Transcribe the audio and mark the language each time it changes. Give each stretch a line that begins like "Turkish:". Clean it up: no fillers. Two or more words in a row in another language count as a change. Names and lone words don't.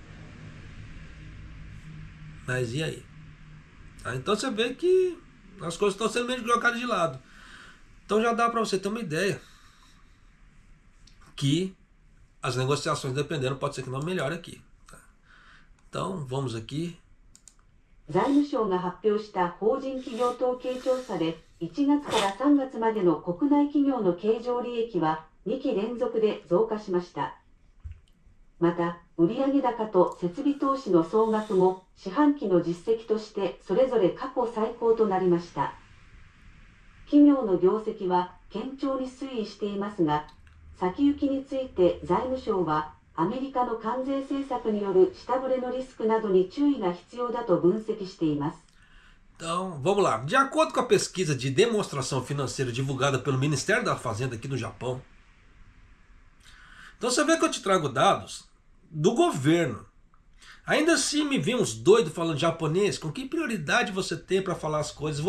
Portuguese: Mas e aí? Então você vê que as coisas estão sendo meio colocadas de lado. Então já dá para você ter uma ideia que as negociações, dependendo, pode ser que não melhore aqui. Tá? Então vamos aqui.
Japanese: 財務省が発表した法人企業統計調査で1月から3月までの国内企業の経常利益は2期連続で増加しました。また、売上高と設備投資の総額も四半期の実績としてそれぞれ過去最高となりました。企業の業績は堅調に推移していますが、先行きについて財務省はアメリカの関税政策による下振れのリスクなどに注意が必要だと分析しています。
Portuguese: Então, vamos lá. De acordo com a pesquisa de demonstração financeira divulgada pelo Ministério da Fazenda aqui no Japão, então você vê que eu te trago dados do governo. Ainda assim me vem uns doidos falando japonês, com que prioridade você tem para falar as coisas?